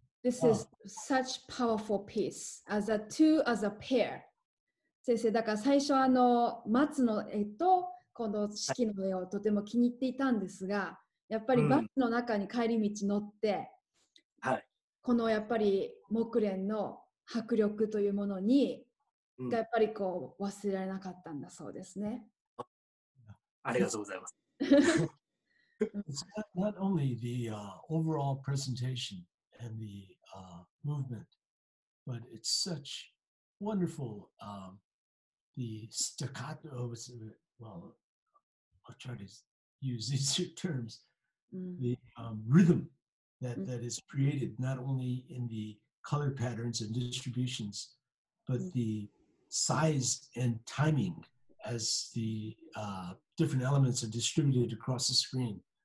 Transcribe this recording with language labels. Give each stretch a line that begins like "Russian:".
English: this is such powerful piece as a pair.
Japanese: 先生だから最初松の絵とこの四季の絵をとても気に入っていたんですが、やっぱりバスの中に帰り道乗って、このやっぱり木蓮の迫力というものに、がやっぱりこう忘れられなかったんだそうですね。ありがとうございます。
English: It's not only the overall presentation and the movement, but it's such wonderful, the staccato, well, I'll try to use these terms, the rhythm that is created not only in the color patterns and distributions, but the size and timing as the different elements are distributed across the screen.